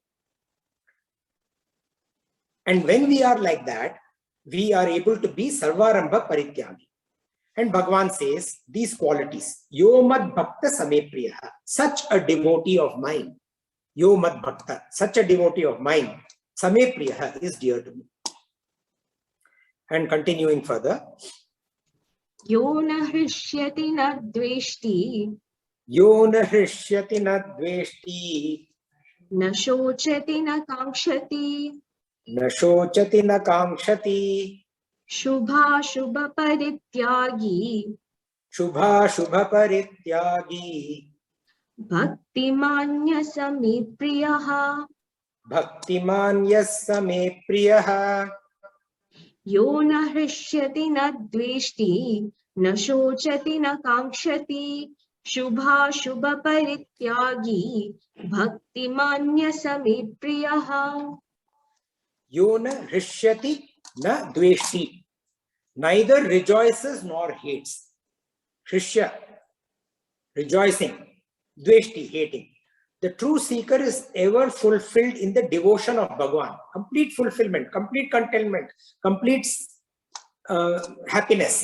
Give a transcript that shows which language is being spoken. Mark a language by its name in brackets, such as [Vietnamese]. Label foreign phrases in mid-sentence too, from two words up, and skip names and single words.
[English] And when we are like that, we are able to be [Sanskrit] सर्वारम्भ परित्यागी. [English] And Bhagwan says these qualities, [Sanskrit] यो मद्भक्तः स मे प्रियः, [English] such a devotee of mine, [Sanskrit] यो मद्भक्तः, [English] such a devotee of mine, [Sanskrit] स मे प्रियः [English] is dear to me. And continuing further, [Sanskrit] यो न हृष्यति न द्वेष्टि, यो न हृष्यति न द्वेष्टि, न शोचति न काङ्क्षति, न शोचति न काङ्क्षति, शुभ अशुभ परित्यागी, शुभ अशुभ परित्यागी, भक्तिमान्यः स मे प्रियः, भक्तिमान् स मे प्रियः, यो न हृष्यति न द्वेष्टि, न शोचति न काङ्क्षति, शुभ अशुभ परित्यागी, भक्तिमान्यः स मे प्रियः. यो न हृष्यति न द्वेष्टि, [English] neither rejoices nor hates. Shrishya, rejoicing. Dveshti, hating. The true seeker is ever fulfilled in the devotion of Bhagavan. Complete fulfillment, complete contentment, complete happiness.